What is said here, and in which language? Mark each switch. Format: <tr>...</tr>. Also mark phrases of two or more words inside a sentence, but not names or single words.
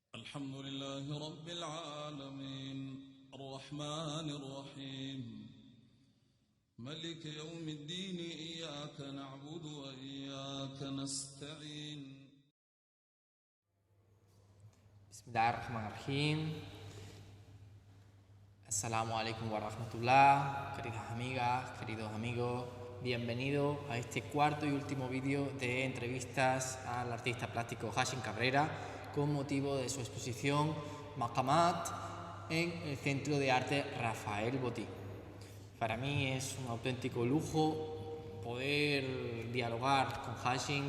<ar>الحمد لله رب العالمين الرحمن الرحيم ملك يوم الدين إياك نعبد وإياك نستعين. Bismillahirrahmanirrahim. السلام عليكم ورحمة الله,</ar> <es>queridas amigas, queridos amigos. Bienvenidos a este cuarto y último vídeo de entrevistas al artista plástico Hashim Cabrera con motivo de su exposición Maqamat en el Centro de Arte Rafael Botí. Para mí es un auténtico lujo poder dialogar con Hashim.</es>